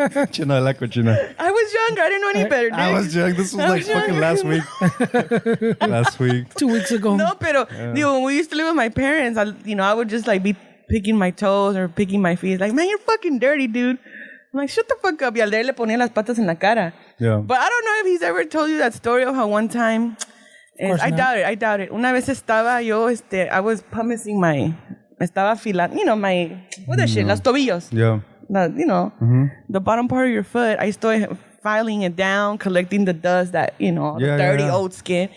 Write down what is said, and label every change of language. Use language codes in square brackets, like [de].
[en] Chino, I like what you know. I was younger. I didn't know any better. I was young. This was like fucking last week. Last week. 2 weeks ago. No, pero when we used to live with my parents, I would just like be picking my toes or picking my feet. Like, man, you're fucking dirty, dude. I'm like, shut the fuck up. [es] Y al de él le ponía las patas en la cara. [en] Yeah. But I don't know if he's ever told you that story of how one time... I doubt it. [es] Una vez estaba yo, [en] I was pumicing [es] estaba afilando, [en] what the shit, [es] los tobillos. [en] Yeah. The bottom part of your foot, I started filing it down, collecting the dust that, the dirty old skin.